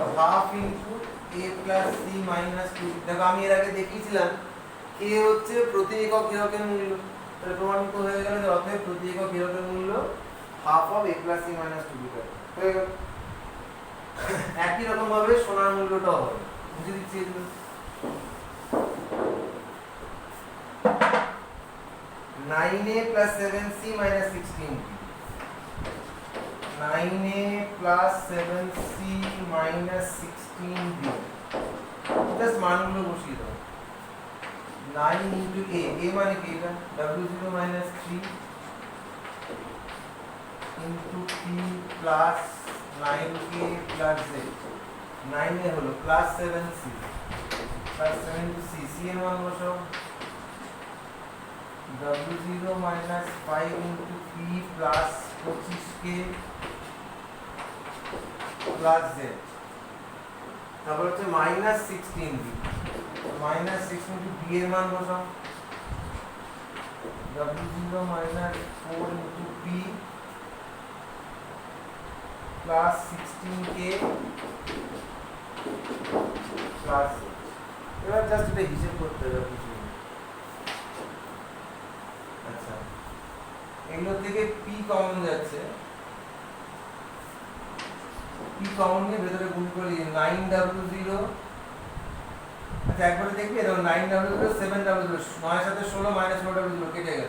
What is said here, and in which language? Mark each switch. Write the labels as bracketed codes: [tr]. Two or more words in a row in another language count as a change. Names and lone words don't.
[en] half into a plus c minus 2. [bn] দেখো আমি এর আগে দেখিয়েছিলাম k হচ্ছে প্রতি একক হীরকের মূল্য, তাহলে প্রমাণিত হয়ে গেল যে অতএব প্রতি একক হীরকের মূল্য [en] half of a plus c minus 2 [bn] হয়ে গেল। একই রকম ভাবে সোনার মূল্যটাও হবে, বুঝে দিচ্ছি এগুলো। [en] 9a plus 7c minus 16b, 9a plus 7c minus 16b, just [bn] মানগুলো বসিয়ে দাও। [en] 9 into a [bn] মানে কি? [en] এটা W0 minus 3 into p plus 9k plus z। 9 [bn] এ হলো [en] plus 7c plus 7 into c, c [bn] এর মান বসাও। [en] W0 minus 5 into p plus 25k plus z। [bn] তারপর হচ্ছে [en] minus 16b, minus 16 into b [bn] এর মান বসাও। [en] W0 minus 4 into p plus 16k plus z। [bn] এবার জাস্ট এটা হিসাব করতে হবে কিছু। আচ্ছা, এগুলো থেকে p কমন যাচ্ছে, p কমন নিয়ে ভেতরে গুণ করে 9W0। আচ্ছা, একবারে দেখবি দেখো 9W0 7W0, 9 সাথে 16 মাইনাস 9W0 কেটে গেল।